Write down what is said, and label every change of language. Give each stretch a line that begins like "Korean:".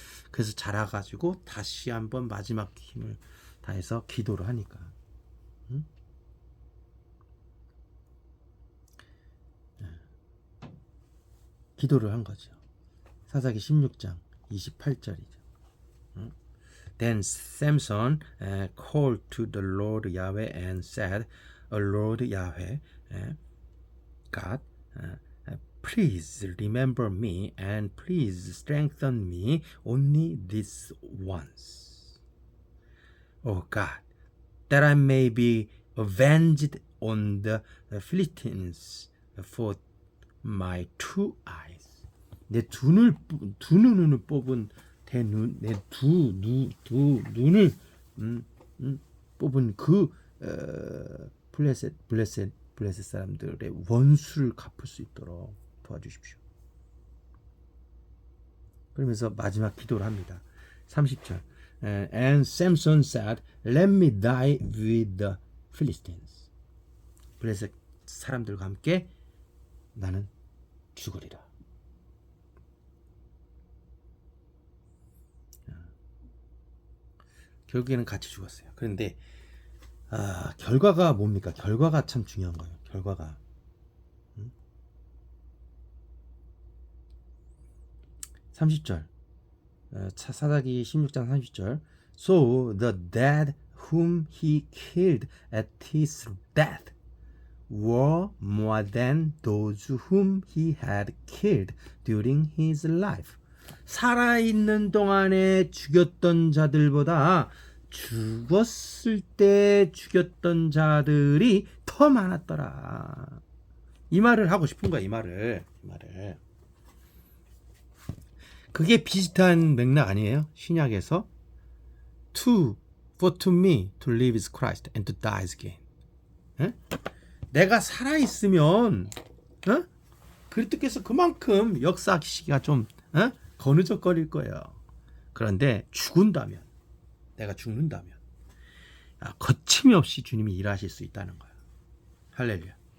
Korean: 그래서 자라가지고 다시 한번 마지막 힘을 다해서 기도를 하니까 기도를 한 거죠. 사사기 16장 28절이죠.
English: Then Samson called to the Lord Yahweh and said, Lord Yahweh, God, please remember me and please strengthen me only this once. Oh God, that I may be avenged on the Philistines for my two eyes.
Korean: 내 두 눈을 뽑은 내 두 눈을 뽑은 그 블레셋 사람들의 원수를 갚을 수 있도록 도와주십시오. 그러면서 마지막 기도를 합니다.
English: 30절. And Samson said, Let me die with the Philistines.
Korean: 블레셋 사람들과 함께 나는 죽으리라. 결국에는 같이 죽었어요. 그런데 결과가 뭡니까? 결과가 참 중요한 거예요. 결과가 30절 사사기 16장 30절
English: So the dead whom he killed at his death were more than those whom he had killed during his life.
Korean: 살아있는 동안에 죽였던 자들보다 죽었을 때 죽였던 자들이 더 많았더라. 이 말을 하고 싶은 거야. 이 말을. 그게 비슷한 맥락 아니에요? 신약에서
English: For to me to live is Christ and to die is gain.
Korean: 내가 살아있으면 그리스도께서 그만큼 역사하시기가 좀 거느적거릴 거예요. 그런데 내가 죽는다면 거침이 없이 주님이 일하실 수 있다는 거예요. 할렐루야.